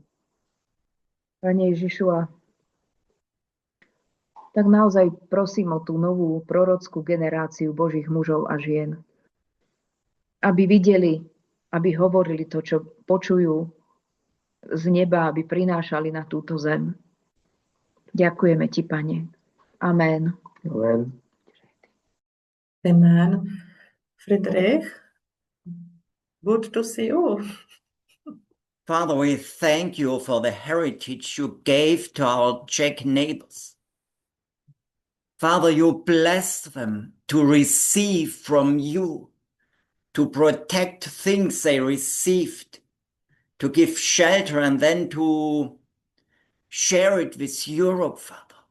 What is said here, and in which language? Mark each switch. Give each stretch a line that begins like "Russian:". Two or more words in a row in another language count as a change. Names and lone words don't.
Slovak: Pane Ježišu, a tak naozaj prosím o tú novú prorockú generáciu Božích mužov a žien. Aby videli, aby hovorili to, čo počujú z neba, aby prinášali na túto zem. Ďakujeme ti, Pane. Amen. Amen. Amen.
English: Friedrich, good to see you. Father, we thank you for the heritage you gave to our Czech neighbors. Father, you bless them to receive from you, to protect things they received, to give shelter and then to share it with Europe, Father.